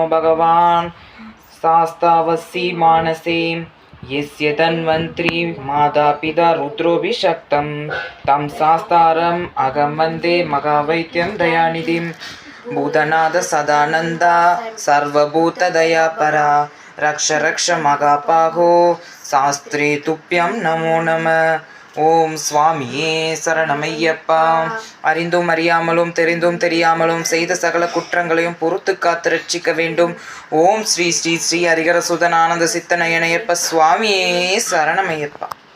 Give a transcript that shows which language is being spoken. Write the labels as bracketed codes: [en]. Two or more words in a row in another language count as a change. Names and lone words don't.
[sa] भगवान् शास्तावसि मानसे यस्य धन्वन्त्री मातापिता रुद्रोऽभिषक्तं तं शास्तारम् अहं वन्दे महावैद्यं दयानिधिं भूतनाथ सदानन्द सर्वभूतदयापरा रक्ष रक्ष महापाहो शास्त्रे तुभ्यं नमो नमः. [ta] ஓம் சுவாமியே சரணமையப்பா. அறிந்தும் அறியாமலும் தெரிந்தும் தெரியாமலும் செய்த சகல குற்றங்களையும் பொறுத்து காத்து ரட்சிக்க வேண்டும். ஓம் ஸ்ரீ ஸ்ரீ ஸ்ரீ ஹரிஹர சுதன் ஆனந்த சித்தநயனையப்ப சுவாமியே சரணமையப்பா.